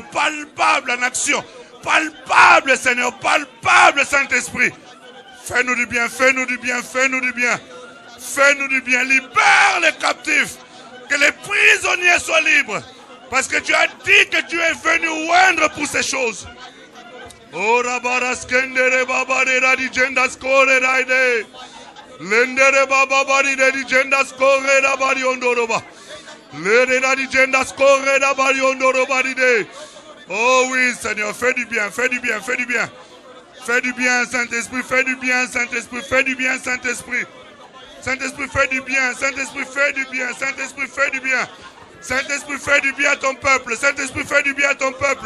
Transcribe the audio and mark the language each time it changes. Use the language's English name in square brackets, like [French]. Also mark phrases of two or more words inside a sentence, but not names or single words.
[French] Palpable en action. Palpable, Seigneur. Palpable, Saint-Esprit. Fais-nous du bien, fais-nous du bien, fais-nous du bien. Fais-nous du bien. Libère les captifs. Que les prisonniers soient libres. Parce que tu as dit que tu es venu oindre pour ces choses. Oh, Rabaraskendere Babarera di Gendaskore Raide. Lendere Bababari di Gendaskore Rabari Ondoroba. Lendere di Gendaskore Rabari Ondoroba Ride. Oh oui, Seigneur, fais du bien, fais du bien, fais du bien. Fais du bien, Saint-Esprit, fais du bien, Saint-Esprit, fais du bien, Saint-Esprit. Saint-Esprit, fais du bien, Saint-Esprit, fais du bien, Saint-Esprit, fais du bien. Saint-Esprit, fais du bien à ton peuple. Saint-Esprit, fais du bien à ton peuple.